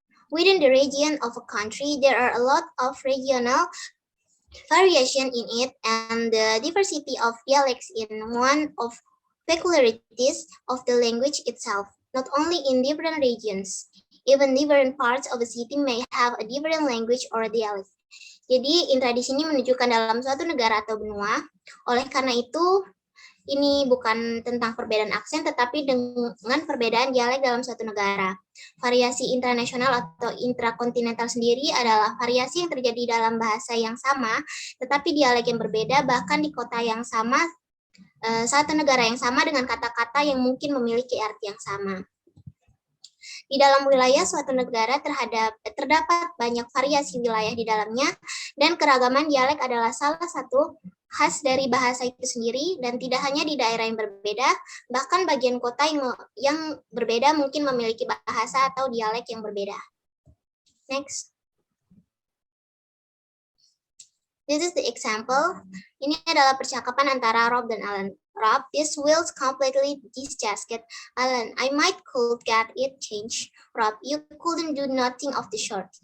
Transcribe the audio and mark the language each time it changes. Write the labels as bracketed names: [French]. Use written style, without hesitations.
[English] Within the region of a country, there are a lot of regional variation in it, and the diversity of dialects in one of peculiarities of the language itself, not only in different regions. Even different parts of the city may have a different language or dialect. [Indonesian] Jadi, intra di sini menunjukkan dalam suatu negara atau benua. Oleh karena itu, ini bukan tentang perbedaan aksen, tetapi dengan perbedaan dialek dalam suatu negara. Variasi internasional atau intrakontinental sendiri adalah variasi yang terjadi dalam bahasa yang sama, tetapi dialek yang berbeda, bahkan di kota yang sama, satu negara yang sama dengan kata-kata yang mungkin memiliki arti yang sama. Di dalam wilayah suatu negara terdapat banyak variasi wilayah di dalamnya, dan keragaman dialek adalah salah satu khas dari bahasa itu sendiri, dan tidak hanya di daerah yang berbeda, bahkan bagian kota yang berbeda mungkin memiliki bahasa atau dialek yang berbeda. Next. [English] This is the example. [Indonesian] Ini adalah percakapan antara Rob dan Alan. [English] Rob, this will completely this jacket. Alan, I might could get it changed. Rob, you couldn't do nothing of the sort.